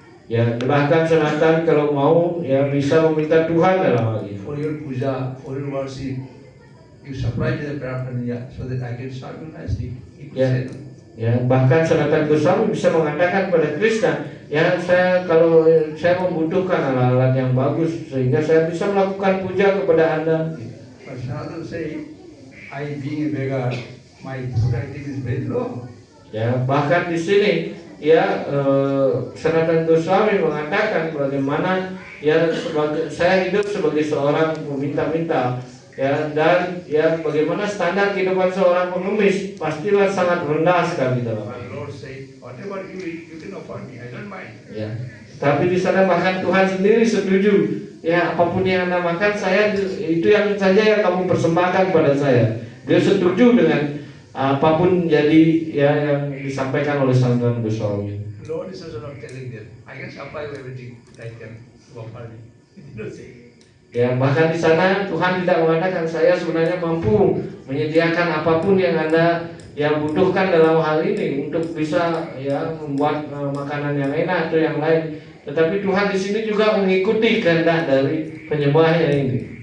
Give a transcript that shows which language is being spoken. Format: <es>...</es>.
<id>Ya, bahkan Sanatan kalau mau ya bisa meminta Tuhan dalam hal ini.</id> <en>for your puja, for your worship, you supply me the paraphernalia so that I can serve you nicely. He could Yeah. say no.</en> <id>Ya, bahkan Sanatan Goswami bisa mengatakan pada Krishna, ya kalau saya membutuhkan alat-alat yang bagus sehingga saya bisa melakukan puja kepada Anda.</id> <en>But Sanatana say, I being a beggar, my productivity is very low.</en> <id>Ya, bahkan di sini ya Sanatan Goswami mengatakan bagaimana ya saya hidup sebagai seorang peminta-minta ya, dan ya bagaimana standar kehidupan seorang pengemis pastilah sangat rendah sekali dalam.</id> <en>But Lord say, whatever you eat, you can offer me. I don't mind.</en> <id>Ya, tapi di sana bahkan Tuhan sendiri setuju. Ya, apapun yang Anda makan, saya itu yang saja yang kamu persembahkan pada saya. Dia setuju dengan apapun jadi ya yang disampaikan oleh Sanatan Goswami.</id> <en>Lord is also not telling them, I can supply you everything that I can offer me. He did not say.</en> <id>Ya, bahkan di sana Tuhan tidak mengatakan saya sebenarnya mampu menyediakan apapun yang Anda yang butuhkan dalam hal ini untuk bisa ya membuat makanan yang enak atau yang lain. Tetapi Tuhan di sini juga mengikuti kehendak dari penyembahnya ini.</id>